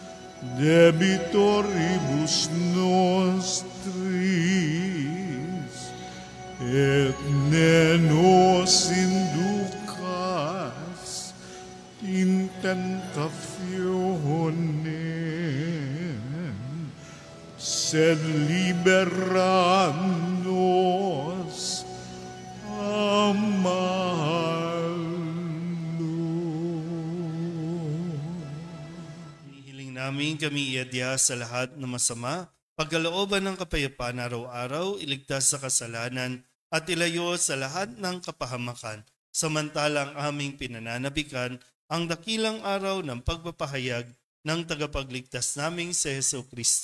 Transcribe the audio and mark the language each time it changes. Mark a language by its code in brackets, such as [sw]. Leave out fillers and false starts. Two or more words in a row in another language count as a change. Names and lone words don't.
[la] debitoribus nostris, et ne nos inducas in tentationem, sed libera nos a malo. [tl] Hihiling namin kami iadya sa lahat ng masama, pagkalooban ng kapayapaan araw-araw, iligtas sa kasalanan, at ilayo sa lahat ng kapahamakan, samantalang aming pinananabikan ang dakilang araw ng pagpapahayag ng tagapagligtas naming si Hesu Kristo.